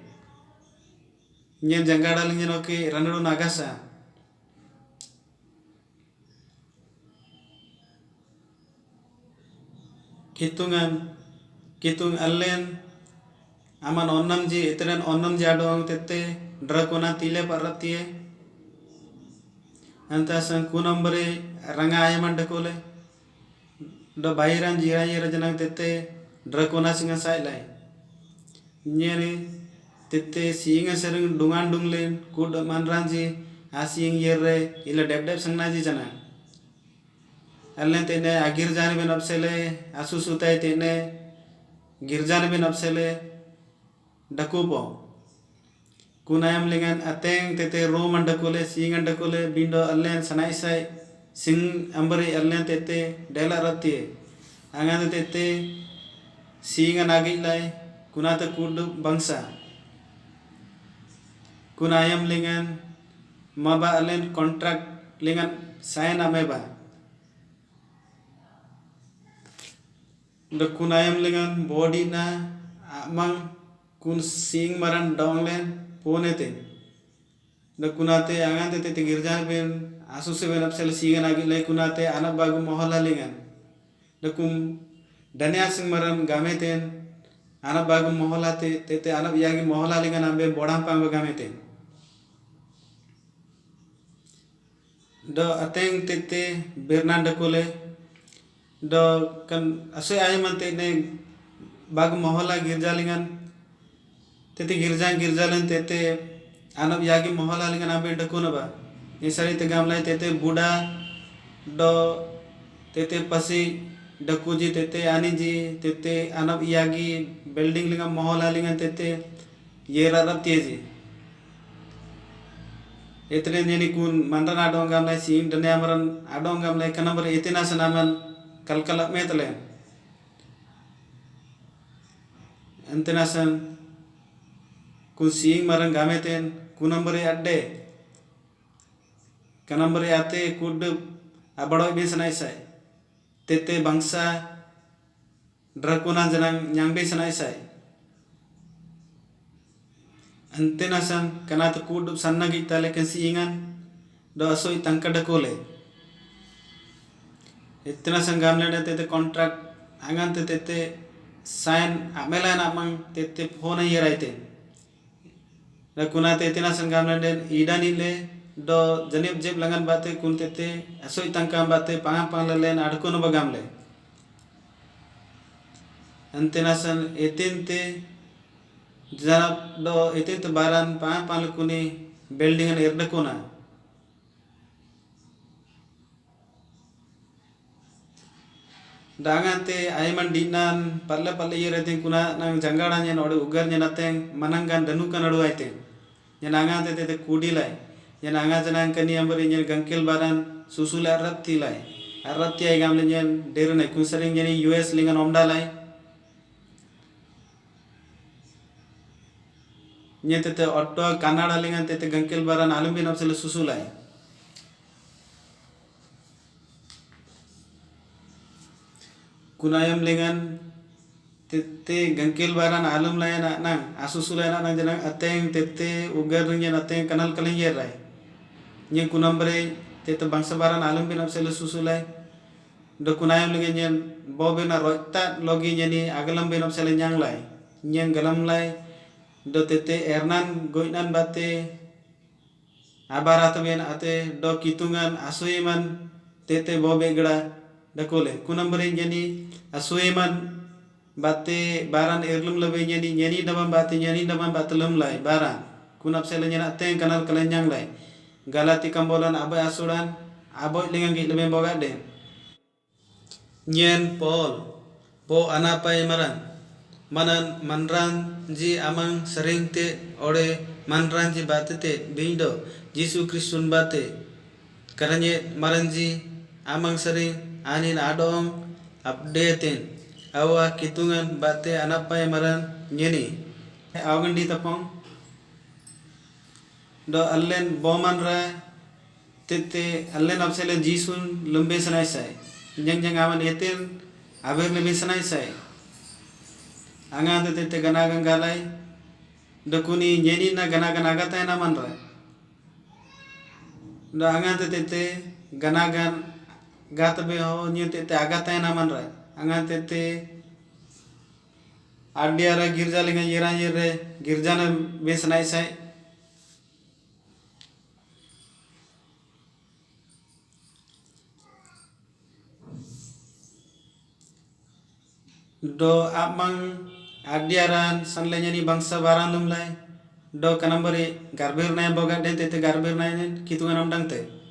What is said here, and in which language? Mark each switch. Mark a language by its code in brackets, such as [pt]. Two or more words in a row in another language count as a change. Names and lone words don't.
[srb] nyen jangada lengan oke ranadu nagasa kitung allen aman onnam ji eteren onnam ji adong tete drakona tile paratie anta san kunambare ranga ayaman dakole do bairan ji ayera janang tete drakona singa sai lai nyere tete singa sereng dungan dunglen kud manran ji asing yere ila deb sangna ji jana allen tene agir jane ben apsele asu sutai tene girjan ben apsele dakupo kunayam lengan ateng tete roman dakole singan dakole bindo allen sanai sai sing ambari allen tete dela ratie angan tete singa nagi lai kunata kudu bangsa kunayam lingan maba allen contract lingan sign ameba the kunayam lingan body na amang kun sing maran donglen ponete the kunate angan tete girjan ben asu se ben apsel singa nagi lai kunate anak bagu mohola lingan the kum dania sing maran gameten anak bagu mohola tete anak yagi mohola lingan ambe bodam pang gameten do ateng tete bernanda kole do kan asoy ayaman tete bagu mohola girjalingan tete girjalan tete anak yagi mohola lingan ambe dakuna ba isari te gamlai tete buda do tete pasi dakuji tete aniji tete anak yagi building lingan mohola lingan tete yera raptieji etne neni kun mandan adong gamlai sing dane amaran adong gamlai kanambar etina sanaman kalkalap metle antenasan kun sing maran gameten kunambare adde kanambare ate kud abado be sanai sai tete bangsa drakuna janang nyangbe sanai sai antenasan kanata kud sannagi tale kan singan do asoi tangkada kole ettenasan gamle tete contract angan tete sign amela namang tete phone yeraite na kunate ettenasan gamle idani le do janib jeb langan bate kun tete asoi tangkam bate pang len adkono bagamle antenasan etente janab do etente baran pang kuni building an erdakona dangante ayman dinan palle yerete kuna nang jangada nyen ode ugar nyenateng manangan danukan adu aite nyenangante tete kudilai nyenanga janang kani ambari nyen gangkel baran susula arrapti ay gamle nyen derunai kunsaring nyeni US lingan omdalai nyen tete otto Canada lingan tete gangkel baran alumbin apsele susulai kunayam lingan tete gangkel baran alum layan nang asusula nang janang ateng tete ugar nyen ateng kanal kaleng yerai nyen kunambre tete bangsa baran alum bin apsele susulai do kunayam lingan nyen bobe na roita logi nyeni agalam bin apsele nyang lai nyen galam lai do tete ernan goinan bate abarat ben ate do kitungan asuiman tete bobe gada dakole kunambre nyeni asuiman bate baran erlum lebe nyeni dabam bate lum lai baran kunap sele nyena teng kanal kalenyang lai galati kambolan abai asuran aboy lingang gi lebe boga de nyen pol po anapai maran manan manran ji amang sering te ore manran ji bate te bindo Yesu Kristun bate karanye maranji amang sering anin adong updaten awa kitungan bate anapai maran nyeni awgandi tapong do allen boman ra tete allen apsele jisun lumbe sanai sai jang aman eten aber lebe sanai sai angan tete ganagan galai dokuni nyeni na ganagan agata na manra do angan tete ganagan gatabe ho nyu tete agata na manra angan tete adiara girja linga yeran yere girjana besanai sai do amang adiaran sanlenya ni bangsa baran lumlai do kanambari garbir nay boga den tete garbir nay kitungan omdang te